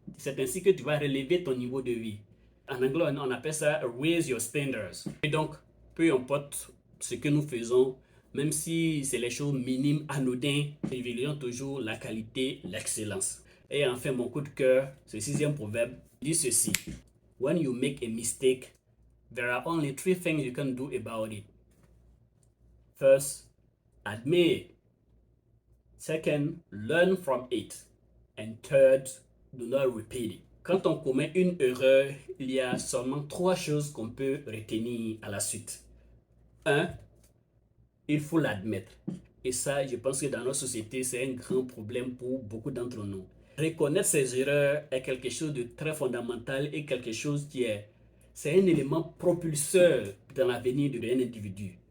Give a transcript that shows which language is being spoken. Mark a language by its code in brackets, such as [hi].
[fr] C'est ainsi que tu vas relever ton niveau de vie. En anglais, on appelle ça [en] raise your standards. [fr] Et donc, peu importe ce que nous faisons, même si c'est les choses minimes, anodines, privilégions toujours la qualité, l'excellence. Et enfin, mon coup de cœur, ce sixième proverbe dit ceci. [en] When you make a mistake, there are only three things you can do about it. First, admit it. Second, learn from it. And third, do not repeat it. [fr] Quand on commet une erreur, il y a seulement trois choses qu'on peut retenir à la suite. 1. Il faut l'admettre. Et ça, je pense que dans notre société, c'est un grand problème pour beaucoup d'entre nous. Reconnaître ses erreurs est quelque chose de très fondamental et quelque chose c'est un élément propulseur dans l'avenir d'un individu.